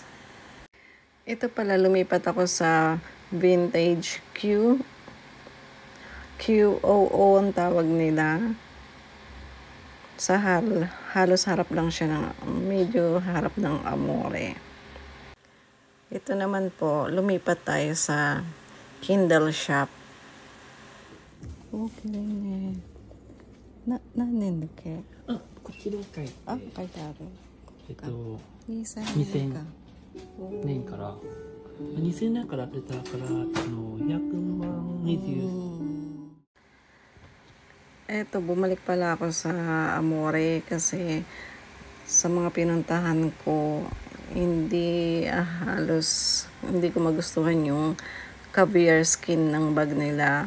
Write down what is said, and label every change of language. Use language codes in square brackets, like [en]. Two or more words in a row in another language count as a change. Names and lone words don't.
[tl] Ito pala, lumipat ako sa Vintage QOO ang tawag nila. Sa halos harap lang siya ng, medyo harap ng Amore. Ito naman po, lumipat tayo sa Kindle Shop. [ja] Okayね。何年だっけ？こっちで書いて。書いてある。 2000年から。2000年から出たから100万 [tl] Eto, bumalik pala ako sa Amore kasi sa mga pinuntahan ko, halos hindi ko magustuhan yung caviar skin ng bag nila.